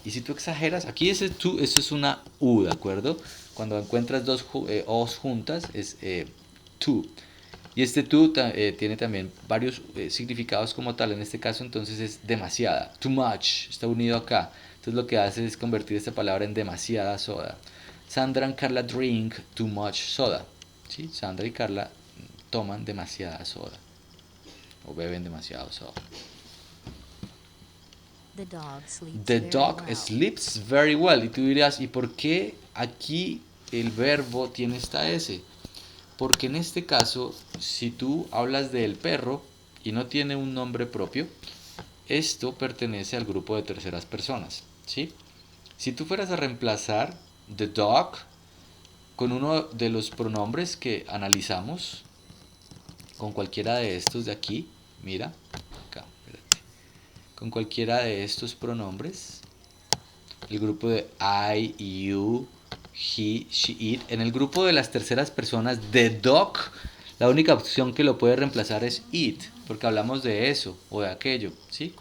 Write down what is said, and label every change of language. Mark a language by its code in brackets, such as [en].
[es] Y si tú exageras, aquí ese too, eso es una U, ¿de acuerdo? Cuando encuentras dos O's juntas es too. Y este too tiene también varios significados como tal. En este caso entonces es demasiada. Too much. Está unido acá. Entonces lo que hace es convertir esta palabra en demasiada soda. [en] Sandra and Carla drink too much soda. ¿Sí? [es] Sandra y Carla toman demasiada soda. O beben demasiado soda. [en] The dog sleeps very well. [es] Y tú dirás, ¿y por qué aquí el verbo tiene esta S? Porque en este caso, si tú hablas del perro y no tiene un nombre propio, esto pertenece al grupo de terceras personas, ¿sí? Si tú fueras a reemplazar the dog con uno de los pronombres que analizamos, con cualquiera de estos de aquí, mira, acá, espérate, con cualquiera de estos pronombres, el grupo de I, you, he, she, it, en el grupo de las terceras personas, the dog, la única opción que lo puede reemplazar es it, porque hablamos de eso o de aquello, ¿sí?